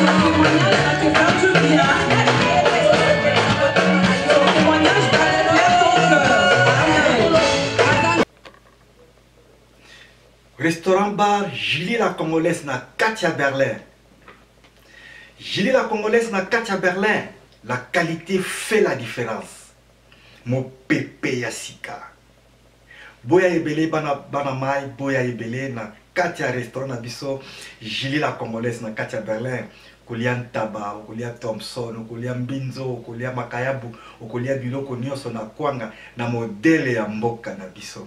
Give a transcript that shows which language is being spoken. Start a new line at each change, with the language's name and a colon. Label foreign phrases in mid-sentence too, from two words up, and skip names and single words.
French: Restaurant bar Julie la Congolaise na Katia Berlin. Julie la Congolaise na Katia Berlin. La qualité fait la différence.
Lingala: Mon pépé yasika. Boya ebele bana mai, boya ebele na Katia restaurant na biso. Julie la Congolaise na Katia Berlin. Kolia Ntaba, kolia Thompson, kolia Mbinzo, kolia Makayabu, kolia biloko nyonso na kwanga na modele ya mboka na biso.